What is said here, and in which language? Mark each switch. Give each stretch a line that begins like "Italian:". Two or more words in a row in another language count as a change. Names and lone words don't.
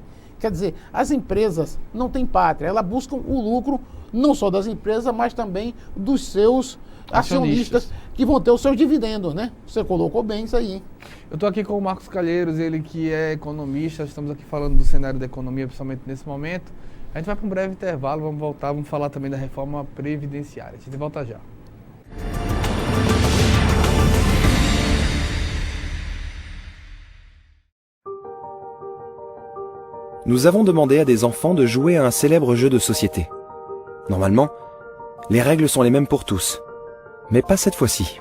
Portuguese: Quer dizer, as empresas não têm pátria, elas buscam o lucro não só das empresas, mas também dos seus acionistas que vão ter os seus dividendos, né? Você colocou bem isso aí. Eu estou aqui com o Marcos Calheiros, ele que é economista, estamos aqui falando do cenário da economia, principalmente nesse momento. A gente vai para um breve intervalo, vamos voltar, vamos falar também da reforma previdenciária. A gente volta já.
French: Nous avons demandé à des enfants de jouer à un célèbre jeu de société. Normalement, les règles sont les mêmes pour tous. Mais pas cette fois-ci.